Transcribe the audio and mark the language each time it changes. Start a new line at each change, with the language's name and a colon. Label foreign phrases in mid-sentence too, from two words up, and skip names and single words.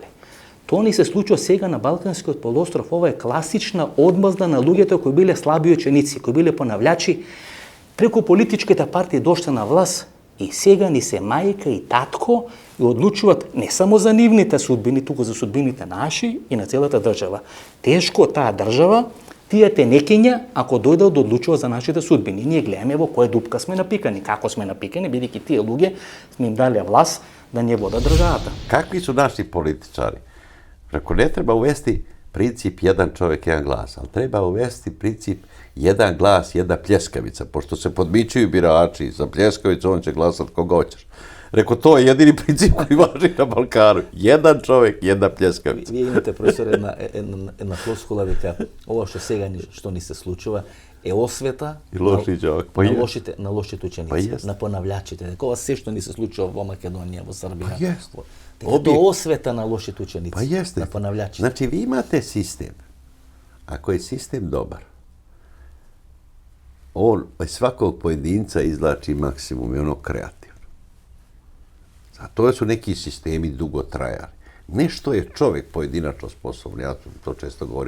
Macedonian: Тоа ни се случува сега на Балканскиот полуостров. Ова е класична одмазда на луѓето кои биле слаби ученици, кои биле понављачи, преку политичките партии доште на власт и сега ни се мајка и татко и одлучуваат не само за нивните судбини, туку за судбините наши и на целата држава. Тешко таа држава, тие тенекиња, ако дојдат да одлучуваат за нашите судбини. Ние гледаме во која дупка сме напикани, како сме напикани, бидејќи тие луѓе сме им дали власт да не водат државата.
Serbian: Какви су наши политичари? Ако не треба uvesti princip jedan čovjek, jedan glas, ali treba uvesti princip jedan glas, jedna pljeskavica, pošto se podmićuju birači, za pljeskavicu on će glasati koga hoćeš. Rekao, to je jedini princip koji važi na Balkanu. Jedan čovjek, jedna pljeskavica.
Macedonian: Вие имате, професор, една флоскула, дека ова што сега што ни се случува е освета
Serbian: И лоши човек.
Macedonian: на лошите ученици, на понављачите. Дека ова се што ни се случува во Македонија, во Србија.
Serbian: Pa jest.
Macedonian: Дека тоа е освета на лошите ученици,
Serbian: Pa jeste.
Macedonian: на понављачите.
Serbian: Znači, vi imate sistem. Ako je sistem dobar, on svakog pojedinca izvlači maksimum i ono kreativno. Zato su neki sistemi dugo trajali. Nešto je čovjek pojedinačno sposoban, ja to često govorim.